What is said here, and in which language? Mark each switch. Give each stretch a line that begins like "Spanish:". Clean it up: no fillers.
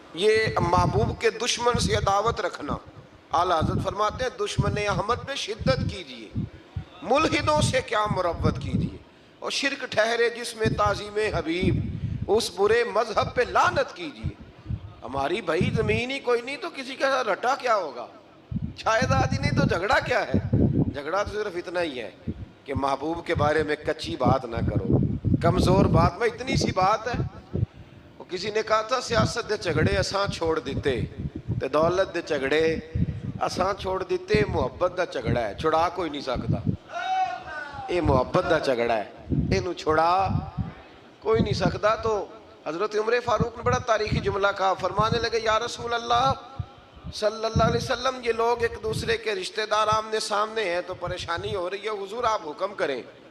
Urdu: یہ محبوب کے دشمن سے عداوت رکھنا. اعلیٰ حضرت فرماتے ہیں دشمن احمد پہ شدت کیجیے، ملحدوں سے کیا مروت کیجیے، اور شرک ٹھہرے جس میں تعظیم حبیب، اس برے مذہب پہ لعنت کیجیے. ہماری بھائی زمین ہی کوئی نہیں تو کسی کا رٹا کیا ہوگا، جائیداد ہی نہیں تو جھگڑا کیا ہے. جھگڑا تو صرف اتنا ہی ہے کہ محبوب کے بارے میں کچی بات نہ کرو، کمزور بات میں. اتنی سی بات ہے. وہ کسی نے کہا تھا
Punjabi: سیاست دے جھگڑے اساں چھوڑ دیتے تے دولت دے جھگڑے اساں چھوڑ دیتے. محبت دا جھگڑا ہے، چھڑا کوئی نہیں سکتا. یہ محبت دا جھگڑا ہے، یہ چھڑا کوئی نہیں سکتا.
Urdu: تو حضرت عمر فاروق نے بڑا تاریخی جملہ کہا، فرمانے لگے یا رسول اللہ صلی اللہ علیہ وسلم یہ لوگ ایک دوسرے کے رشتہ دار آمنے سامنے ہیں تو پریشانی ہو رہی ہے، حضور آپ حکم کریں.